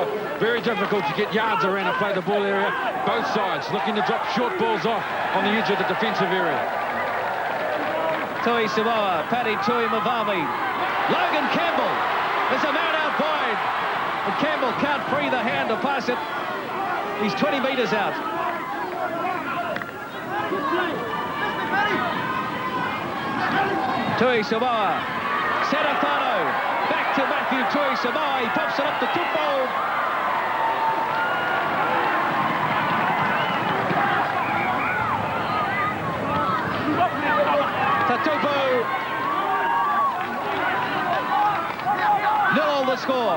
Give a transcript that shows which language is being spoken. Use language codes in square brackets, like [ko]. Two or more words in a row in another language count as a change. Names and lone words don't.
[en] Very difficult to get yards around a play the ball area. Both sides looking to drop short balls off on the edge of the defensive area. Tui Samoa, Paddy Tui Mavami. Logan Campbell is a man out wide. And Campbell can't free the hand to pass it. He's 20 metres out. Tui Samoa. Serafano. Back to Matthew Tui Samoa. He pops it up to Tupou. Tatupu. 0 the score.